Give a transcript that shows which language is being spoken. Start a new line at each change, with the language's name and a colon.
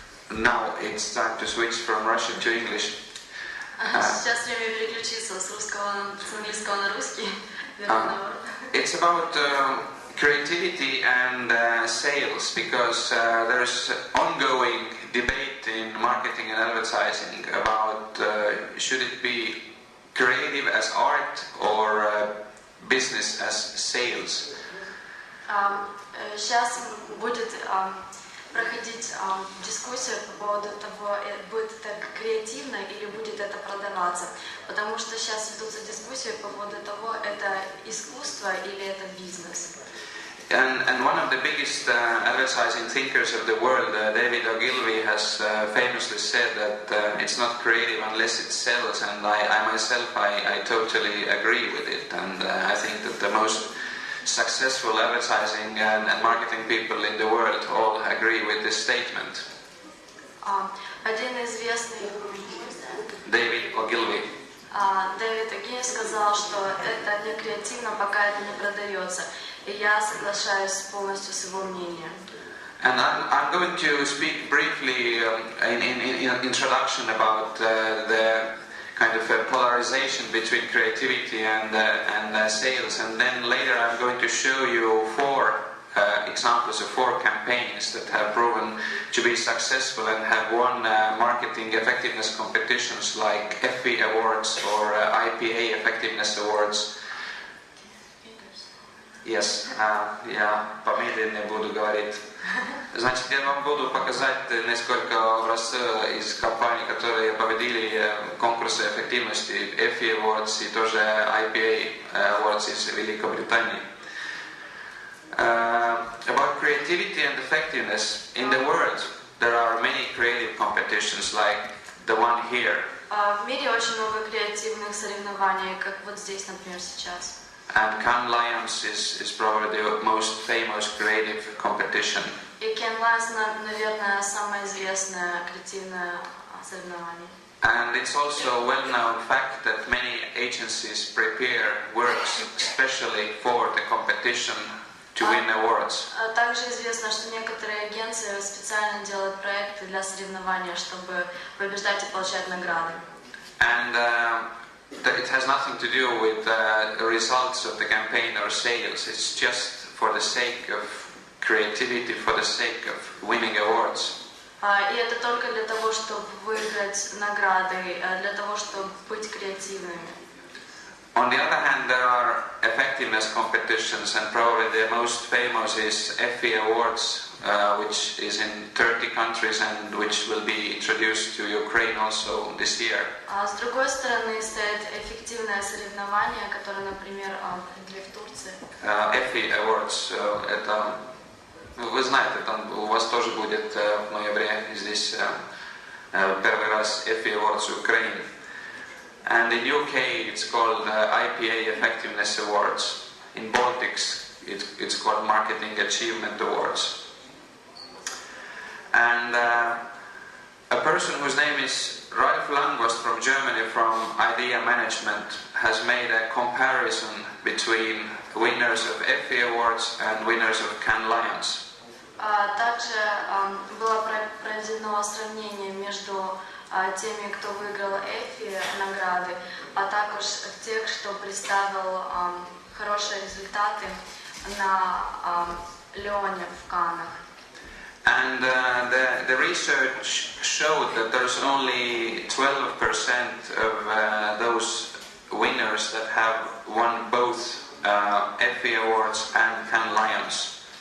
English: Now it's time to switch from Russian to English.
Russian: Сейчас время переключиться с английского на русский.
English: It's about creativity and sales, because there's ongoing debate in marketing and advertising about should it be creative as art or business as sales.
Russian: Сейчас будет проходить дискуссия по поводу того, будет это креативно или будет это продаваться. Потому что сейчас ведутся дискуссии по поводу того, это искусство или это бизнес.
English: And one of the biggest advertising thinkers of the world, David Ogilvy, has famously said that it's not creative unless it sells, and I myself totally agree with it. And I think that the most successful advertising and marketing people in the world all agree with this statement.
Russian: Один известный
English: David Ogilvy.
Russian: Дэвид Огилви сказал, что это не креативно, пока это не продается. И я соглашаюсь полностью с его мнением.
English: And I'm going to speak briefly in introduction about the kind of polarization between creativity and sales, and then later I'm going to show you four examples of four campaigns that have proven to be successful and have won marketing effectiveness competitions like FE Awards or IPA Effectiveness Awards.
Russian: Yes, я помедленнее буду говорить. Значит, я вам буду показать несколько образцов из компаний, которые победили конкурсы эффективности FE Awards и тоже IPA Awards из Великобритании.
English: About creativity and effectiveness in the world, there are many creative competitions like the one here.
Russian: В мире очень много креативных соревнований, как вот здесь, например, сейчас.
English: And Cannes Lions is probably the most famous creative competition.
Russian: И Cannes Lions, наверное, самое известное креативное соревнование.
English: And it's also a well-known fact that many agencies prepare works especially for the competition to win awards.
Russian: Также известно, что некоторые агенции специально делают проекты для соревнования, чтобы побеждать и получать награды.
English: And it has nothing to do with the results of the campaign or sales. It's just for the sake of creativity, for the sake of winning awards.
Russian: И это только для того, чтобы выиграть награды, для того, чтобы быть креативными.
English: On the other hand, there are effectiveness competitions, and probably the most famous is FE Awards, which is in 30 countries and which will be introduced to Ukraine also this year.
Russian: С другой стороны стоит эффективное соревнование, которое, например, в Турции. FE Awards, это, вы знаете, там у вас тоже будет в ноябре здесь первый раз FE Awards в Украине.
English: And in UK it's called IPA Effectiveness Awards. In Baltics it's called Marketing Achievement Awards. And a person whose name is Ralf Langost from Germany, from Idea Management, has made a comparison between winners of FE Awards and winners of Cannes Lions.
Russian: Также было проведено сравнение между теми, кто выиграл EFI награды, а также тех, кто представил хорошие результаты на Леоне в Каннах.
English: And the research showed that there's only 12% of those winners that have won both Effie Awards and Cannes Lions.